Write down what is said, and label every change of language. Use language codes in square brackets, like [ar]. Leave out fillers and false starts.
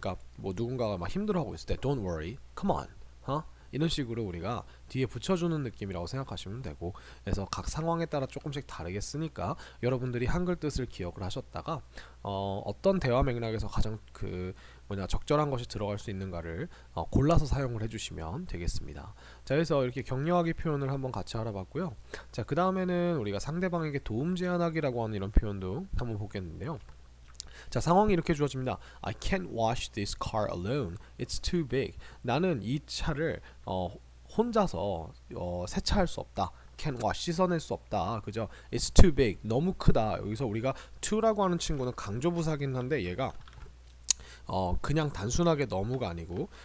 [ko] 그러니까 뭐 누군가가 막 힘들어하고 있을 때 [en] don't worry, come on, [ko] 이런 식으로 우리가 뒤에 붙여주는 느낌이라고 생각하시면 되고, 그래서 각 상황에 따라 조금씩 다르게 쓰니까 여러분들이 한글 뜻을 기억을 하셨다가 어떤 대화 맥락에서 가장 적절한 것이 들어갈 수 있는가를 골라서 사용을 해주시면 되겠습니다. 자, 그래서 이렇게 격려하기 표현을 한번 같이 알아봤고요. 자, 그 다음에는 우리가 상대방에게 도움 제안하기라고 하는 이런 표현도 한번 보겠는데요. 자, 상황이 이렇게 주어집니다. [en] I can't wash this car alone. It's too big. [ko] 나는 이 차를 혼자서 세차할 수 없다. [en] Can't wash, [ko] 씻어낼 수 없다. 그죠? [en] It's too big. [ko] 너무 크다. 여기서 우리가 to라고 하는 친구는 강조부사긴 한데, 얘가 그냥 단순하게 너무가 아니고